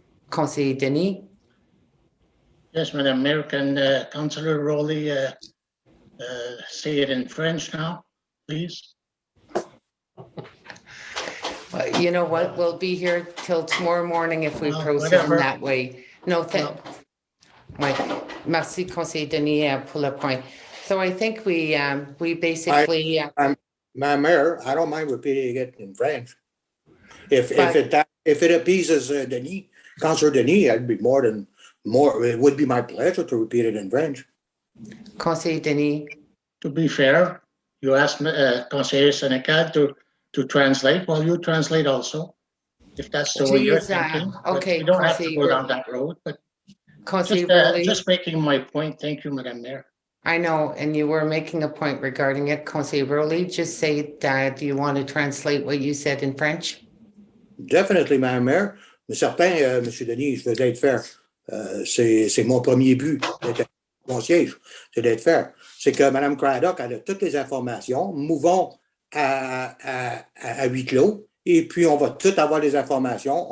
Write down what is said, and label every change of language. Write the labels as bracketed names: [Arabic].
[French] Conseiller Denis? [English] Yes, Madam Mayor, can Councillor Rowley say it in French now, please? You know what? We'll be here till tomorrow morning if we proceed in that way. [French] No, merci, Conseiller Denis, pour le point. [English] So I think we basically. Madam Mayor, I don't mind repeating it in French. If it appeases Denis, Councillor Denis, it would be my pleasure to repeat it in French. [French] Conseiller Denis. [English] To be fair, you asked Conseiller Sénécal to translate. Well, you translate also, if that's the way you're thinking. Okay, you don't have to go down that road, but just making my point. Thank you, Madam Mayor. I know, and you were making a point regarding it. Conseiller Rowley, just say that, do you want to translate what you said in French? Definitely, Madam Mayor. [French] Mais certain, M. Denis, je veux être fair. C'est mon premier but d'être mon siège, c'est d'être fair. C'est que Mme Craddock elle a toutes les informations. Mouvons à huis clos et puis on va tout avoir les informations.